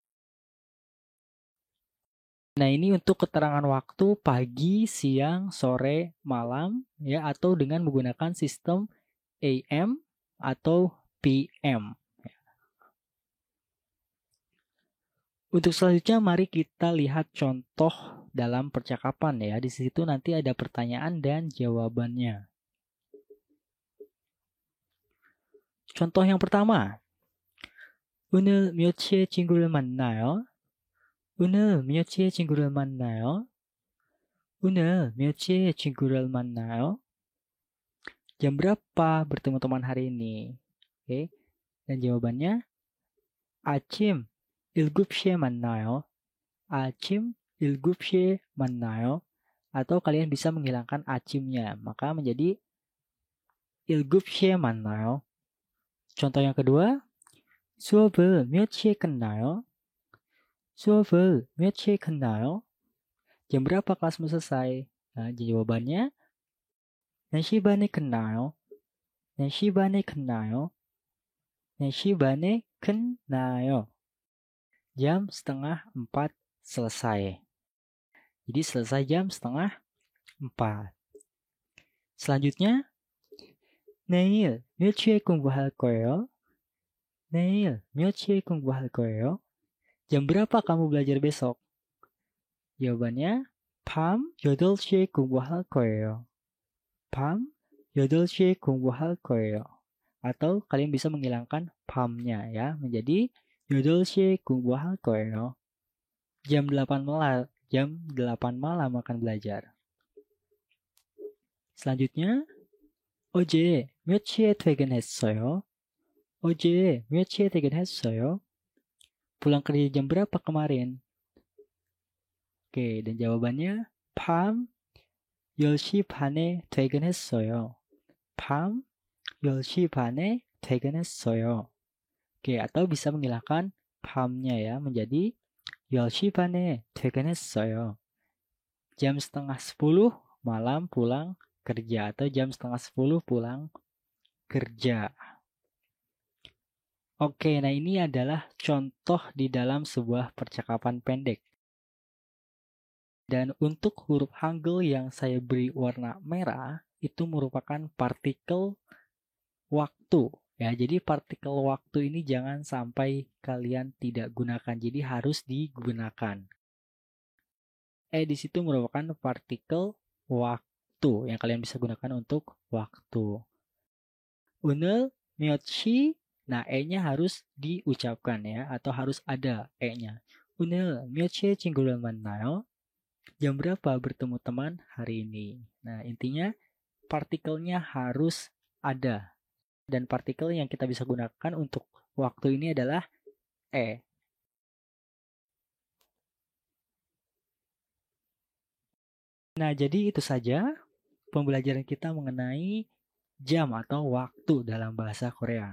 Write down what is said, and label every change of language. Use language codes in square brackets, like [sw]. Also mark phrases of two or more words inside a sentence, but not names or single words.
[id] Nah, ini untuk keterangan waktu pagi, siang, sore, malam ya atau dengan menggunakan sistem AM atau PM. Untuk selanjutnya mari kita lihat contoh dalam percakapan ya. Di situ nanti ada pertanyaan dan jawabannya. Contoh yang pertama. [ko] 오늘 몇 시에 친구를 만나요? 오늘 몇 시에 친구를 만나요? 오늘 몇 시에 친구를 만나요? [id] Jam berapa bertemu teman hari ini? Oke. Dan jawabannya [ko] 아침 7시에 만나요. 아침 7시에 만나요. [id] Atau kalian bisa menghilangkan acimnya, maka menjadi [ko] 7시에 만나요. [id] Contoh yang kedua, [ko] 수업을 몇 시에 끝나요? 수업을 몇 시에 끝나요? [id] Jam berapa kelasmu selesai? Nah, jawabannya [ko] 몇 시 반에 끝나요? 몇 시 반에 끝나요? 몇 시 반에 끝나요? [id] Jam setengah 4 selesai. Jadi selesai jam setengah 4. Selanjutnya, [ko] 내일 몇 시에 공부할 거예요? 내일 몇 시에 공부할 거예요? [id] Jam berapa kamu belajar besok? Jawabannya, [ko] 밤 8시에 공부할 거예요. 밤 8시에 공부할 거예요. [id] Atau kalian bisa menghilangkan 밤nya ya, menjadi [ko] 8시에 공부할 거예요. [id] Jam 8 malam akan belajar. Selanjutnya, [ko] 어제 몇 시에 퇴근했어요? 어제 몇 시에 퇴근했어요? [id] Pulang kerja jam berapa kemarin? Oke, dan jawabannya [ko] 밤 10시 반에 퇴근했어요. 밤 10시 반에 퇴근했어요. [id] Oke, atau bisa menghilangkan 밤nya ya, menjadi [ko] 10시 반에 퇴근했어요. [id] Jam setengah 10 malam pulang kerja, atau jam setengah 10 pulang kerja. Oke, nah ini adalah contoh di dalam sebuah percakapan pendek. Dan untuk huruf Hangul yang saya beri warna merah, itu merupakan partikel waktu. Ya, jadi partikel waktu ini jangan sampai kalian tidak gunakan, jadi harus digunakan. Di situ merupakan partikel waktu yang kalian bisa gunakan untuk waktu. [ko] 오늘 몇 시? [id] Nah, E-nya harus diucapkan ya, atau harus ada E-nya. [ko] 오늘 몇 시에 친구를 만나요? [id] Jam berapa bertemu teman hari ini? Nah, intinya partikelnya harus ada. Dan partikel yang kita bisa gunakan untuk waktu ini adalah E. Nah, jadi itu saja pembelajaran kita mengenai jam atau waktu dalam bahasa Korea.